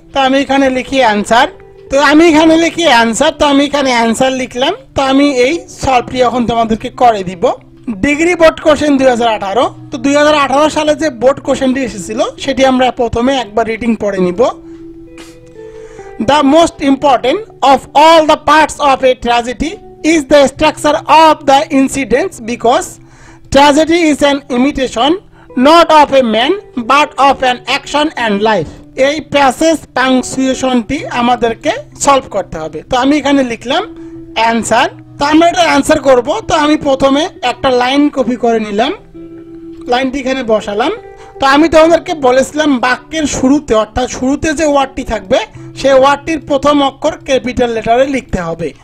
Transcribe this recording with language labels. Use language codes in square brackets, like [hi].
[bn] তো আমি এখানে লিখি অ্যান্সার। তো আমি এখানে লিখি অ্যান্সার। তো আমি এখানে অ্যান্সার লিখলাম। তো আমি এই সলভটি এখন তোমাদেরকে করে দিব। Degree board question 2018। তো 2018 সালে যে বোর্ড কোশ্চেনটি এসেছিল সেটি আমরা প্রথমে একবার রিডিং পড়ে নিব। [en] The most important of all the parts of a tragedy is the structure of the incidents, because tragedy is an imitation not of a man but of an action and life. [bn] এই passage পাংচুয়েশনটি আমাদেরকে solve করতে হবে। তো আমি এখানে লিখলাম answer. তো আমরা এটা অ্যান্সার করব। তো আমি প্রথমে একটা লাইন কপি করে নিলাম, লাইনটি এখানে বসালাম। তো আমি তোমাদেরকে বলেছিলাম বাক্যের শুরুতে অর্থাৎ শুরুতে যে ওয়ার্ডটি থাকবে সেই ওয়ার্ডটির প্রথম অক্ষর ক্যাপিটাল লেটারে লিখতে হবে।